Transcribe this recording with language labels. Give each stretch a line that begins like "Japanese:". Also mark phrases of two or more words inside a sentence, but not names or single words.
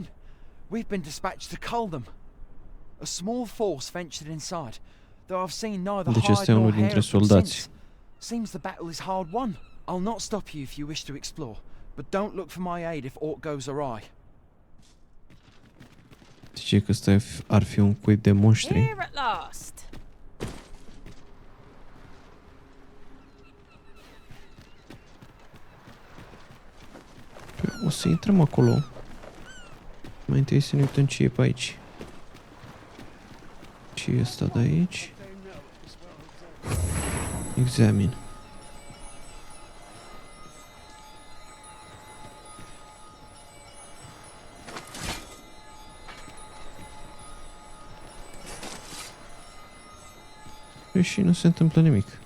English: We've been dispatched to cull them. A small force ventured inside, though I've seen neither
Romanian: Deci este
English: hide nor
Romanian: unul
English: hair
Romanian: dintre
English: of them
Romanian: soldați.
English: since. Seems the battle is hard won. I'll not stop you if you wish to explore, but don't look for my aid if aught goes awry.
Romanian: Zice că ăsta ar fi un cuib de monștri.
English: Here at last.
Romanian: O să intrăm acolo. Mai întâi să ne uităm ce e pe aici. Ce e ăsta de aici? Examine. Și nu se întâmplă nimic.